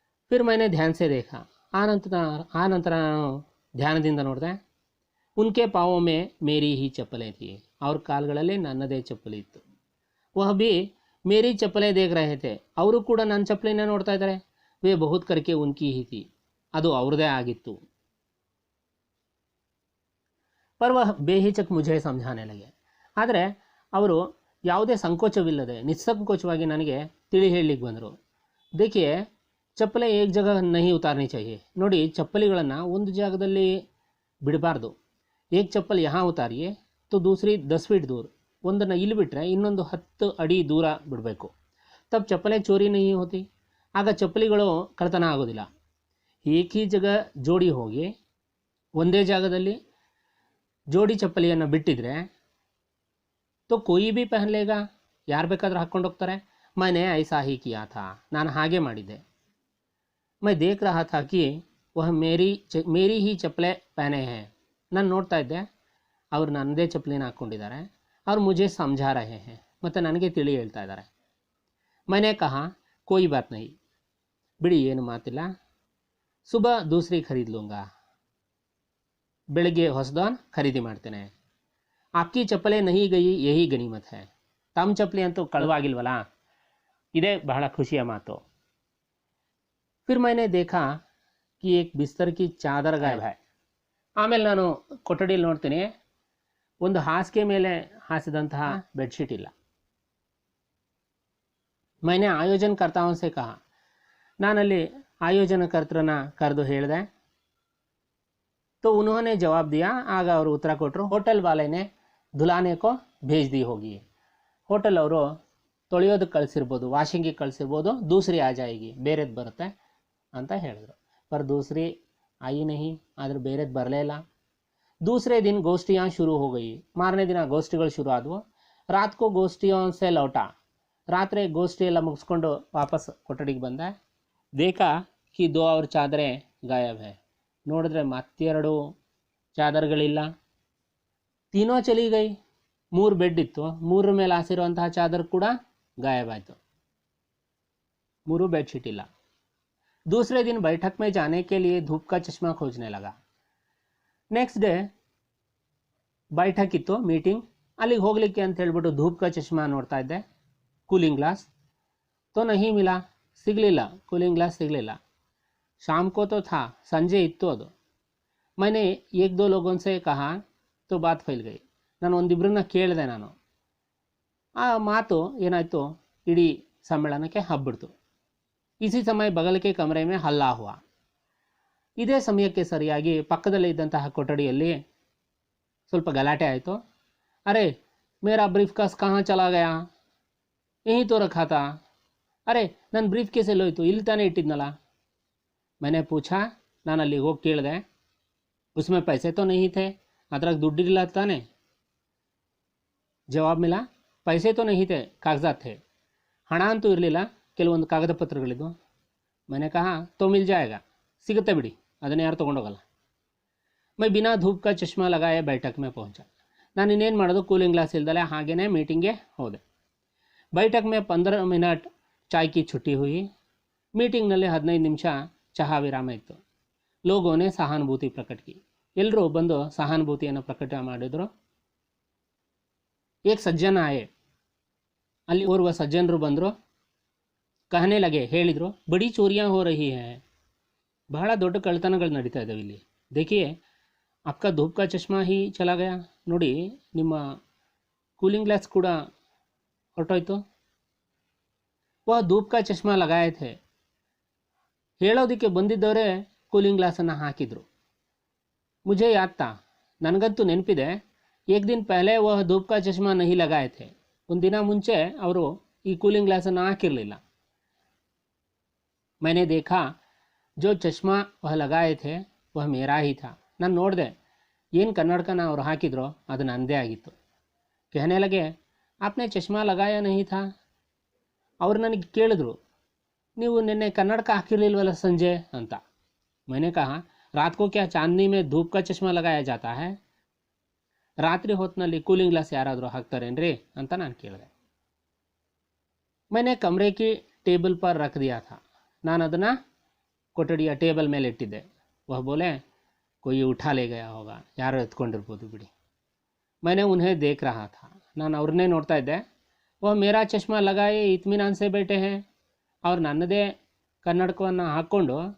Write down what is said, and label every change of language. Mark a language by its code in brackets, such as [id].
[hi] ಫಿರ್ ಮೈನೆ ಧ್ಯಾನ ಸೆ ದೇಖಾ, [kn] ಆ ನಂತರ ನಾನು ಧ್ಯಾನದಿಂದ ನೋಡಿದೆ. [hi] ಉನ್ಕೆ ಪಾವೋ ಮೇ ಮೇರಿ ಹಿ ಚಪ್ಪಲೆ ಥಿ, [kn] ಅವ್ರ ಕಾಲುಗಳಲ್ಲಿ ನನ್ನದೇ ಚಪ್ಪಲಿ ಇತ್ತು. [hi] ವಹ ಬಿ ಮೇರಿ ಚಪ್ಪಲೆ ದೇಖ ರಹೆ ಥೆ, [kn] ಅವರು ಕೂಡ ನನ್ನ ಚಪ್ಪಲಿನ ನೋಡ್ತಾ ಇದ್ದಾರೆ. [hi] ವೇ ಬಹುತ್ ಕರ್ಕೆ ಉನ್ಕಿ ಹಿ ಥಿ, [kn] ಅದು ಅವ್ರದೇ ಆಗಿತ್ತು. [hi] पर वह बेहिचक मुझे समझाने लगे. [kn] ಆದರೆ ಅವರು ಯಾವುದೇ ಸಂಕೋಚವಿಲ್ಲದೆ ನಿಸ್ಸಂಕೋಚವಾಗಿ ನನಗೆ ತಿಳಿ ಹೇಳಲಿಕ್ಕೆ ಬಂದರು. [hi] देखिए ಚಪ್ಪಲೆ एक जगह नहीं उतारनी चाहिए. [kn] ನೋಡಿ, ಚಪ್ಪಲಿಗಳನ್ನು ಒಂದು ಜಾಗದಲ್ಲಿ ಬಿಡಬಾರ್ದು. [hi] एक चप्पल यहाँ उतारिए तो दूसरी 10 फीट दूर. [kn] ಒಂದನ್ನು ಇಲ್ಲಿ ಬಿಟ್ಟರೆ ಇನ್ನೊಂದು 10 ಅಡಿ ದೂರ ಬಿಡಬೇಕು. [hi] ತಬ್ ಚಪ್ಪಲೆ ಚೋರಿ नहीं होती. [kn] ಆಗ ಚಪ್ಪಲಿಗಳು ಕಳ್ಳತನ ಆಗೋದಿಲ್ಲ. [hi] एक ही जगह [kn] ಜೋಡಿ ಹೋಗಿ ಒಂದೇ ಜಾಗದಲ್ಲಿ ಜೋಡಿ ಚಪ್ಪಲಿಯನ್ನು ಬಿಟ್ಟಿದ್ರೆ [hi] तो कोई भी पहन लेगा. [kn] ಯಾರು ಬೇಕಾದರೂ ಹಾಕ್ಕೊಂಡು ಹೋಗ್ತಾರೆ. [hi] मैंने ऐसा ही किया था. [kn] ನಾನು ಹಾಗೆ ಮಾಡಿದ್ದೆ. [hi] मैं देख रहा था कि वह मेरी ही चप्पलें पहने हैं. [kn] ನಾನು ನೋಡ್ತಾ ಇದ್ದೆ ಅವರು ನನ್ನದೇ ಚಪ್ಪಲಿನ ಹಾಕ್ಕೊಂಡಿದ್ದಾರೆ. [hi] और मुझे समझा रहे हैं. [kn] ಮತ್ತು ನನಗೆ ತಿಳಿ ಹೇಳ್ತಾ ಇದ್ದಾರೆ. [hi] मैंने कहा कोई बात नहीं. [kn] ಬಿಡಿ, ಏನು ಮಾತಿಲ್ಲ. [hi] सुबह दूसरी खरीद लूँगा. [kn] ಬೆಳಗ್ಗೆ ಹೊಸದನ್ನು ಖರೀದಿ ಮಾಡ್ತೇನೆ. [hi] आपकी चप्पलें नहीं गई यही गनीमत है. [kn] ತಮ್ಮ ಚಪ್ಪಲಿ ಅಂತೂ ಕಳುವಾಗಿಲ್ವಲ್ಲ, ಇದೇ ಬಹಳ ಖುಷಿಯ ಮಾತು. [hi] फिर मैंने देखा कि एक बिस्तर की चादर गायब है. [kn] ಆಮೇಲೆ ನಾನು ಕೊಠಡಿಯಲ್ಲಿ ನೋಡ್ತೀನಿ, ಒಂದು ಹಾಸಿಗೆ ಮೇಲೆ ಹಾಸಿದಂತಹ ಬೆಡ್ಶೀಟ್ ಇಲ್ಲ. [hi] मैंने ಆಯೋಜನಕರ್ತಾओं से कहा. [kn] ನಾನಲ್ಲಿ ಆಯೋಜನಕರ್ತರನ್ನ ಕರೆದು ಹೇಳಿದೆ. [hi] तो उन्होंने जवाब दिया. [kn] ಆಗ ಅವರು ಉತ್ತರ ಕೊಟ್ಟರು, [hi] ಹೋಟೆಲ್ वाले ने धुलाने को भेज दी होगी. [kn] ಹೋಟೆಲ್ ಅವರು ತೊಳೆಯೋದಕ್ಕೆ ಕಳಿಸಿರ್ಬೋದು, ವಾಷಿಂಗಿಗೆ ಕಳಿಸಿರ್ಬೋದು, [hi] दूसरी आ जाएगी, [kn] ಬೇರೆದು ಬರುತ್ತೆ ಅಂತ ಹೇಳಿದ್ರು. [hi] पर दूसरी आई नहीं. [kn] ಆದರೆ ಬೇರೆದು ಬರಲೇ ಇಲ್ಲ. [hi] दूसरे दिन गोष्ठियाँ शुरू हो गई. [kn] ಮಾರನೇ ದಿನ ಗೋಷ್ಠಿಗಳು ಶುರು ಆದವು. [hi] रात को गोष्ठियों से लौटा. [kn] ರಾತ್ರಿ ಗೋಷ್ಠಿ ಎಲ್ಲ ಮುಗಿಸ್ಕೊಂಡು ವಾಪಸ್ ಕೊಠಡಿಗೆ ಬಂದೆ. [hi] देखा कि 2 और चादरें गायब है. [kn] ನೋಡಿದ್ರೆ ಮತ್ತೆರಡು ಚಾದರ್ಗಳಿಲ್ಲ. [hi] ತೀನೋ ಚಲಿ ಗೈ. [kn] 3 ಬೆಡ್ ಇತ್ತು, 3 ಮೇಲೆ ಹಾಸಿರುವಂತಹ ಚಾದರ್ ಕೂಡ ಗಾಯಬಾಯಿತು. 3 बेडशीट ಇಲ್ಲ. [hi] दूसरे दिन बैठक में जाने के लिए धूप का चश्मा खोजने लगा. [kn] नेक्स्ट डे बैठक ಇತ್ತು, ಮೀಟಿಂಗ್. ಅಲ್ಲಿಗೆ ಹೋಗಲಿಕ್ಕೆ ಅಂತ ಹೇಳ್ಬಿಟ್ಟು [hi] ಧೂಪ್ ಕಾ ಚಶ್ಮಾ [kn] ನೋಡ್ತಾ ಇದ್ದೆ. [hi] ಕೂಲಿಂಗ್ ಗ್ಲಾಸ್ तो नहीं मिला. [kn] ಸಿಗಲಿಲ್ಲ, ಕೂಲಿಂಗ್ ಗ್ಲಾಸ್ ಸಿಗಲಿಲ್ಲ. [hi] शाम को तो था, [kn] ಸಂಜೆ ಇತ್ತು ಅದು. [hi] मैंने 1-2 लोगों से कहा तो बात फैल गई. [kn] ನಾನು ಒಂದಿಬ್ಬರನ್ನ ಕೇಳಿದೆ. ನಾನು ಆ ಮಾತು ಏನಾಯಿತು, ಇಡೀ ಸಮ್ಮೇಳನಕ್ಕೆ ಹಬ್ಬಿಡ್ತು. [hi] इसी समय बगल के कमरे में हल्ला हुआ. [kn] ಇದೇ ಸಮಯಕ್ಕೆ ಸರಿಯಾಗಿ ಪಕ್ಕದಲ್ಲೇ ಇದ್ದಂತಹ ಕೊಠಡಿಯಲ್ಲಿ ಸ್ವಲ್ಪ ಗಲಾಟೆ ಆಯಿತು. [hi] ಅರೆ ಮೇರಾ ಬ್ರೀಫ್ ಕೇಸ್ ಕहाँ चला गया, यहीं तो रखा था. [kn] ಅರೆ ನನ್ನ ಬ್ರೀಫ್ ಕೇಸ್ ಎಲ್ಲೋಯ್ತು, ಇಲ್ಲಿ ತಾನೇ ಇಟ್ಟಿದ್ನಲ್ಲ. [hi] मैंने पूछा. [kn] ನಾನು ಅಲ್ಲಿಗೆ ಹೋಗಿ ಕೇಳಿದೆ. [hi] उसमें पैसे तो नहीं थे. [kn] ಅದ್ರಾಗ ದುಡ್ಡಿರಲಿಲ್ಲ ತಾನೆ. [hi] ಜವಾಬ್ ಮಿಲಾ, पैसे तो नहीं थे, कागजात थे. [kn] ಹಣ ಅಂತೂ ಇರಲಿಲ್ಲ, ಕೆಲವೊಂದು ಕಾಗದ ಪತ್ರಗಳಿದ್ದು. [hi] मैंने कहा तो मिल जाएगा. [kn] ಸಿಗುತ್ತೆ ಬಿಡಿ, ಅದನ್ನು ಯಾರು ತೊಗೊಂಡೋಗಲ್ಲ. [hi] मैं बिना धूप का चश्मा लगाए बैठक में पहुंचा. [kn] ನಾನು ಇನ್ನೇನು ಮಾಡೋದು, ಕೂಲಿಂಗ್ ಗ್ಲಾಸ್ ಇಲ್ದಲೆ ಹಾಗೇ ಮೀಟಿಂಗ್ಗೆ ಹೋದೆ. [hi] बैठक में 15 मिनट चाय की छुट्टी हुई. [kn] ಮೀಟಿಂಗ್ನಲ್ಲಿ 15 ನಿಮಿಷ ಚಹಾ ವಿರಾಮ ಇತ್ತು. [hi] लोगों ने सहानुभूति प्रकट की. [kn] ಎಲ್ಲರೂ ಬಂದು ಸಹಾನುಭೂತಿಯನ್ನು ಪ್ರಕಟ ಮಾಡಿದರು. [hi] एक सज्जन आए. [kn] ಅಲ್ಲಿ ಓರ್ವ ಸಜ್ಜನರು ಬಂದರು. [hi] कहने लगे, [kn] ಹೇಳಿದರು, [hi] बड़ी चोरियां हो रही हैं. [kn] ಬಹಳ ದೊಡ್ಡ ಕಳ್ಳತನಗಳು ನಡೀತಾ ಇದ್ದಾವೆ ಇಲ್ಲಿ. [hi] देखिए आपका धूप का चश्मा ही चला गया. [kn] ನೋಡಿ, ನಿಮ್ಮ ಕೂಲಿಂಗ್ ಗ್ಲಾಸ್ ಕೂಡ ಹೊರಟೋಯ್ತು. [hi] वह धूप का चश्मा लगाए थे. [kn] ಹೇಳೋದಕ್ಕೆ ಬಂದಿದ್ದವರೇ ಕೂಲಿಂಗ್ ಗ್ಲಾಸನ್ನು ಹಾಕಿದರು. [hi] मुझे याद था. [kn] ನನಗಂತೂ ನೆನಪಿದೆ. [hi] एक दिन पहले वह धूप का चश्मा नहीं लगाए थे. [kn] ಒಂದು ದಿನ ಮುಂಚೆ ಅವರು ಈ ಕೂಲಿಂಗ್ ಗ್ಲಾಸನ್ನು ಹಾಕಿರಲಿಲ್ಲ. [hi] मैंने देखा जो चश्मा वह लगाए थे वह मेरा ही था. [kn] ನಾನು ನೋಡಿದೆ, ಏನು ಕನ್ನಡಕನ ಅವರು ಹಾಕಿದ್ರೋ ಅದು ನನ್ನದೇ ಆಗಿತ್ತು. [hi] कहने लगे आपने चश्मा लगाया नहीं था. [kn] ಅವರು ನನಗೆ ಕೇಳಿದ್ರು, ನೀವು ನಿನ್ನೆ ಕನ್ನಡಕ ಹಾಕಿರಲಿಲ್ವಲ್ಲ ಸಂಜೆ ಅಂತ. [hi] मैंने कहा रात को क्या चांदनी में धूप का चश्मा लगाया जाता है. [kn] ರಾತ್ರಿ ಹೊತ್ತಿನಲ್ಲಿ ಕೂಲಿಂಗ್ ಗ್ಲಾಸ್ ಯಾರಾದರೂ ಹಾಕ್ತಾರೇನ್ರಿ ಅಂತ ನಾನು ಕೇಳಿದೆ. [hi] मैंने कमरे की टेबल पर रख दिया था. [kn] ನಾನು ಅದನ್ನು ಕೊಠಡಿಯ ಟೇಬಲ್ ಮೇಲೆ ಇಟ್ಟಿದ್ದೆ. [hi] वह बोले कोई उठा ले गया होगा. [kn] ಯಾರು ಎತ್ಕೊಂಡಿರ್ಬೋದು ಬಿಡಿ. [hi] मैंने उन्हें देख रहा था. [kn] ನಾನು ಅವ್ರನ್ನೇ ನೋಡ್ತಾ ಇದ್ದೆ. [hi] वह मेरा चश्मा लगाए इत्मीनान से बैठे हैं. [kn] ಅವ್ರು ನನ್ನದೇ ಕನ್ನಡಕವನ್ನು ಹಾಕ್ಕೊಂಡು